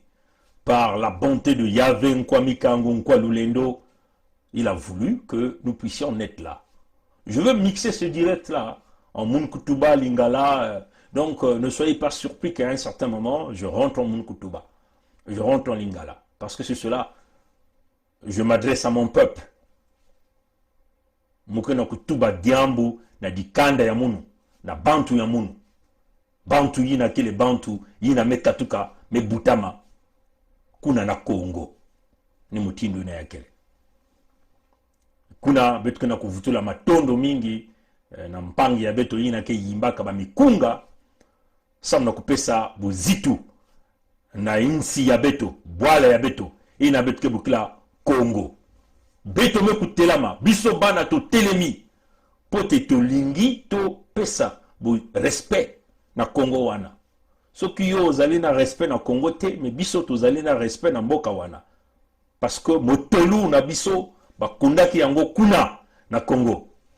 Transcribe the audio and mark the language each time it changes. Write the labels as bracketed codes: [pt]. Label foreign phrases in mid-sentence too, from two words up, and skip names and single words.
[fr] Par la bonté de Yahvé Nkwamikango Nkwalulendo, il a voulu que nous puissions naître là. Je veux mixer ce direct-là en Munkutuba, Lingala. Donc, ne soyez pas surpris qu'à un certain moment, je rentre en Munkutuba. Je rentre en Lingala. Parce que c'est cela, je m'adresse à mon peuple. [ktu] Mukena Kutuba Diambu, na dikanda ya munu, na bantu ya munu. Bantu yina kile bantu, yina mekatuka, mebutama. Kuna na Congo. Ni mutindu na yakele. Kuna betu kena kuvutula matondo mingi, na mpangi ya beto yina ke yimbaka ba mikunga, samna kupesa buzitu, na insi ya beto, bwala ya beto, yina betu ke bukila Congo. Beto me kutelama, [ln] biso bana to telemi, pote to lingi to pesa, bu respect na Congo wana. Soki yo ozali na respect na Congo te, mais biso to ozali na respect na mboka wana. [fr] Parce que [ln] motolu na biso, bakundaki yango kuna na Congo.